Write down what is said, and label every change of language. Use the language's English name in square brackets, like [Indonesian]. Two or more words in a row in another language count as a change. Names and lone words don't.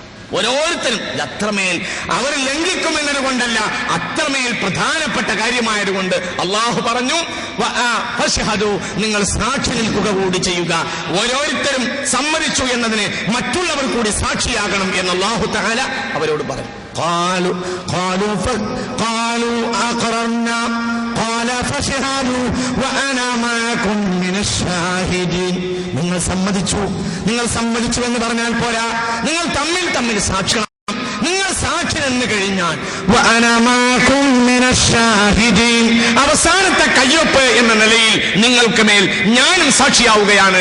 [Malayalam] ഓരോരുത്തരും അത്രമേൽ അവർ ലംഘിക്കുമെന്നത് കൊണ്ടല്ല, അത്രമേൽ പ്രധാനപ്പെട്ട കാര്യമായതുകൊണ്ട് അള്ളാഹു പറഞ്ഞു ഫശ്ഹദു നിങ്ങൾ സാക്ഷി നിൽക്കുക കൂടി ചെയ്യുക. ഓരോരുത്തരും സമ്മതിച്ചു എന്നതിന് മറ്റുള്ളവർ കൂടി സാക്ഷിയാകണം എന്ന് അല്ലാഹു തആല അവരോട് പറഞ്ഞു. [Arabic] قالوا أقررنا قال فاشهدوا وأنا معكم من الشاهدين. [Malayalam] നിങ്ങൾ സമ്മതിച്ചു എന്ന് പറഞ്ഞാൽ പോരാ, നിങ്ങൾ തമ്മിൽ സാക്ഷിക്കണം. നിങ്ങൾ സാക്ഷി നിന്ന് കഴിഞ്ഞാൽ അവസാനത്തെ കയ്യൊപ്പ് എന്ന നിലയിൽ നിങ്ങൾക്ക് മേൽ ഞാനും സാക്ഷിയാവുകയാണ്.